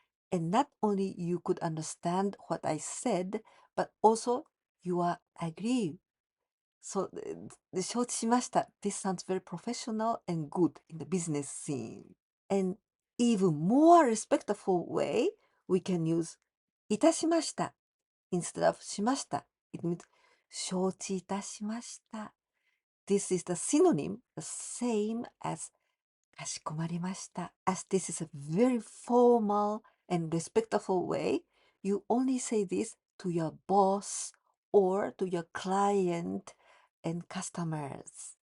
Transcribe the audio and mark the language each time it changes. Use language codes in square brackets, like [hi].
[en] And not only you could understand what I said, but also you are agree. So, [ja] 承知しました [en] this sounds very professional and good in the business scene. And even more respectful way, we can use いたしました instead of しました. It means [ja] 承知いたしました. [en] This is the synonym, the same as [ja] かしこまりました. [en] As this is a very formal and respectful way, you only say this to your boss or to your client and customers.